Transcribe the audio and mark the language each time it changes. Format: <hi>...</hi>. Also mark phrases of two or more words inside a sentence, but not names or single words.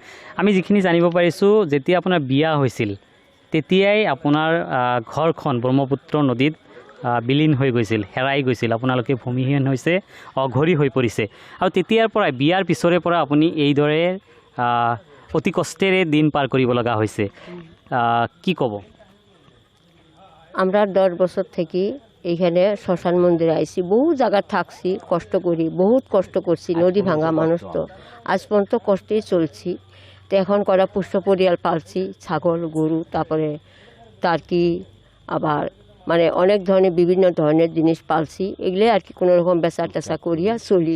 <as>আমি যিখিনি জানিব পাৰিছোঁ, যেতিয়া আপোনাৰ বিয়া হৈছিল তেতিয়াই আপোনাৰ ঘৰখন ব্ৰহ্মপুত্ৰ নদীত বিলীন হৈ গৈছিল, হেৰাই গৈছিল, আপোনালোকে ভূমিহীন হৈছে, অঘৰী হৈ পৰিছে। আৰু তেতিয়াৰ পৰাই, বিয়াৰ পিছৰে পৰা আপুনি এইদৰে অতি কষ্টেৰে দিন পাৰ কৰিব লগা হৈছে, কি ক'ব?</as> <bn>আমরা 10 বছর থেকে এইখানে শ্মশান মন্দিরে আইছি, বহু জায়গা থাকছি, কষ্ট করি, বহুত কষ্ট করছি, নদী ভাঙা মানুষ তো আজ পর্যন্ত কষ্টেই চলছি। তো এখন করা পুষ্ট পরিয়াল পালছি, ছাগল গরু, তারপরে টার্কি, আবার মানে অনেক ধরনের বিভিন্ন ধরনের জিনিস পালছি, এগুলো আর কি কোনো রকম বেচা টেচা করিয়া চলি।</bn>